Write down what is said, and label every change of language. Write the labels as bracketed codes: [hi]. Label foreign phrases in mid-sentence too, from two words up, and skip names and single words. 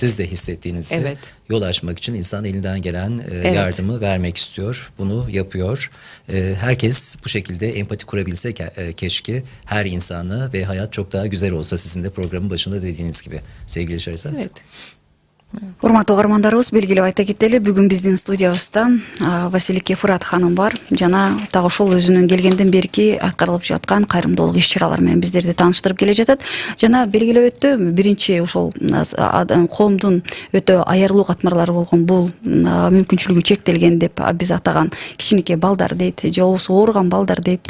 [tr] siz de hissettiğinizde Evet. yol açmak için insan elinden gelen yardımı vermek istiyor. Bunu yapıyor. Herkes bu şekilde empati kurabilse keşke her insanla ve hayat çok daha güzel olsa sizin de programın başında dediğiniz gibi sevgili Şahrizat. Evet. [ky] Урматтуу угармандарыбыз, белгилеп айта кетели, бүгүн биздин студиябызда Василий Фурат ханым бар. Жана так ошол өзүнүн келгенден берки аткарылып жаткан кайрымдуулук иш-чаралар менен биздерди тааныштырып келе жатат. Жана белгилеп өттү, биринчи ошол коомдун өтө аярлуу катмарлары болгон бул мүмкүнчүлүгү чектелген деп биз атаган кичинекей балдар дейт, же болбосо ооруган балдар дейт.